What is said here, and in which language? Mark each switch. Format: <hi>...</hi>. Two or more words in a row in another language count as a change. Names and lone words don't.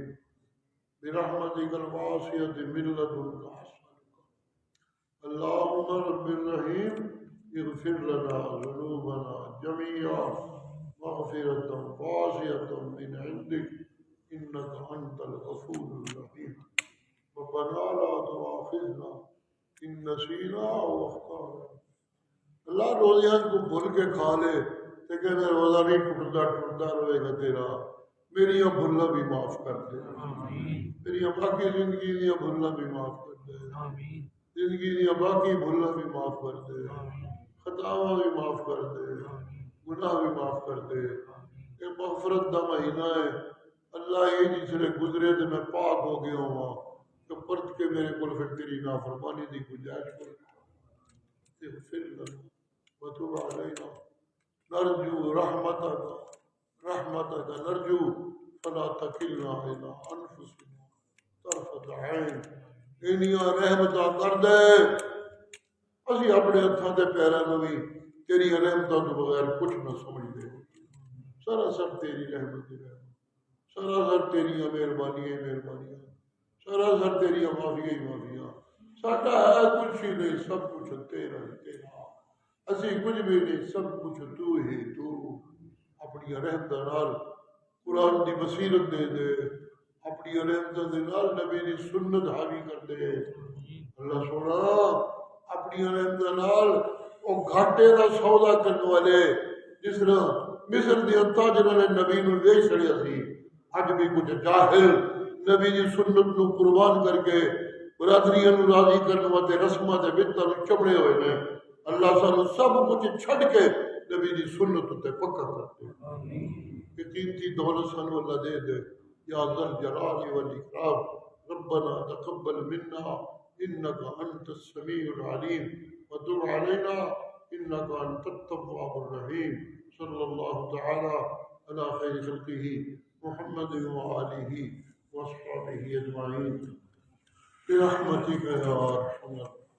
<ar>برحمتك الواسعة من لدنك أسألك اللهم رب الرحيم اغفر لنا ذنوبنا جميعا مغفرة واسعة من عندك إنك أنت الغفور الرحيم. ربنا لا تؤاخذنا إن نسينا أو أخطأنا.</ar> <ur>اللہ روزیاں کو بھول کے کھا لے تو کہتے روزہ نہیں ٹوٹتا رہے گا تیرا. میری بھولنا بھی معاف کر دے. میری باقی زندگی دیا بھولنا بھی معاف کر دے. زندگی دیا باقی بھولنا بھی معاف کر دے. خطاواں بھی معاف کر دے. گناہ بھی معاف کر دے.</ur> <pa>یہ مغفرت دا مہینہ ہے.</pa> <ur>اللہ یہ جس نے گزرے تو میں پاک ہو گیا ہوں تو پرت کے میرے کو پھر تیری نافرمانی دی گنجائش کر.</ur> <ar>اغفر لنا وتب علينا نرجو رحمتك نرجو فلا تكلنا إلى أنفسنا طرفة عين.</ar> <pa>انیاں رحمتاں کر دے اسی اپنے ہتھاں تے پیراں نوں بھی تیری رحمتاں تو بغیر کچھ نہ سمجھدے. سراسر تیری رحمت ہی رحمت. سراسر تیریاں مہربانیاں. سراسر تیریاں معافیاں. ساڈا ہے کچھ ہی نہیں سب کچھ تیرا ہی تیرا. اسی کچھ بھی نہیں سب کچھ تو ہی تو. اپنی رحمتاں نال قرآن دی بصیرت دے دے. اپنی رحمتاں دے نال نبی دی سنت حاوی کر دے. اللہ سونا اپنی رحمتاں نال او گھاٹے دا سودا کرن والے جس طرح مصر دے تاجراں نے نبی نوں ویچ چھڑیا سی اج بھی کچھ جاہل نبی دی سنت نوں قربان کر کے برادریاں نوں راضی کرنے واسطے رسماں دے بتاں چمڑے ہوئے نے. اللہ سانو سب کچھ چھڈ کے نبی دی سنت تے پکا کر دے. کہ قیمتی دولت سانو اللہ دے دے.</pa> <ar>یا ذل جلال والاکرام ربنا تقبل منا انك انت السميع العليم وتب علينا انك انت التواب الرحيم. صلى الله تعالى على خير خلقه محمد وآله واصحابه اجمعين برحمتك يا ارحم الراحمين.</ar>